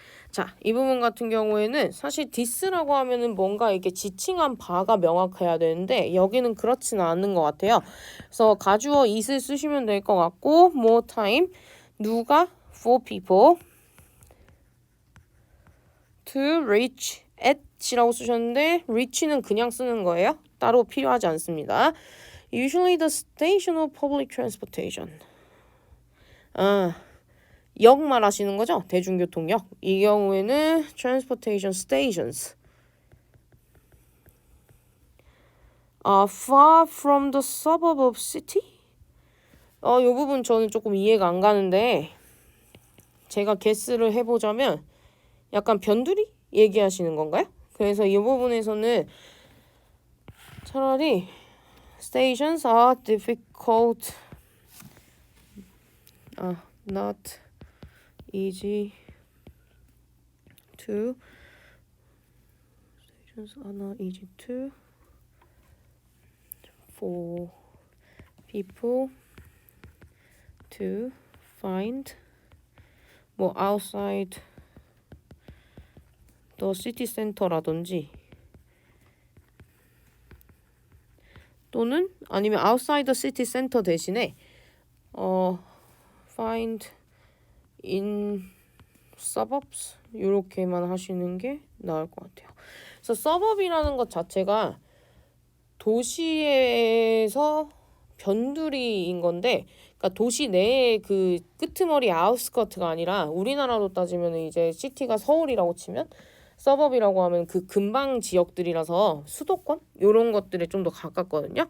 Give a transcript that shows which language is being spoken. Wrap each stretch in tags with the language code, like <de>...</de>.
<ko>자, 이 부분 같은 경우에는 사실 this라고 하면은 뭔가 이렇게 지칭한 바가 명확해야 되는데 여기는 그렇지는 않은 것 같아요. 그래서 가주어 it을 쓰시면 될 것 같고 more time 누가</ko> <en>for people to reach at</en> <ko>이라고 쓰셨는데 reach는 그냥 쓰는 거예요. 따로 필요하지 않습니다.</ko> <en>Usually the station of public transportation.</en> <ko>역 말하시는 거죠? 대중교통역. 이 경우에는</ko> <en>transportation stations are far from the suburb of city.</en> <ko>이 부분 저는 조금 이해가 안 가는데 제가 guess를 해보자면 약간 변두리 얘기하시는 건가요? 그래서 이 부분에서는 차라리</ko> <en>stations are difficult, not easy to stations are not easy to for people to find 뭐 outside the city center라든지</en> <ko>또는 아니면</ko> <en>outside the city center</en> <ko>대신에</ko> <en>find in suburbs</en> <ko>이렇게만 하시는 게 나을 것 같아요. 그래서 suburb이라는 것 자체가 도시에서 변두리인 건데, 그러니까 도시 내의 그 끄트머리 아웃스커트가 아니라 우리나라로 따지면 이제 시티가 서울이라고 치면 서버비라고 하면 그 근방 지역들이라서 수도권 이런 것들에 좀 더 가깝거든요.</ko>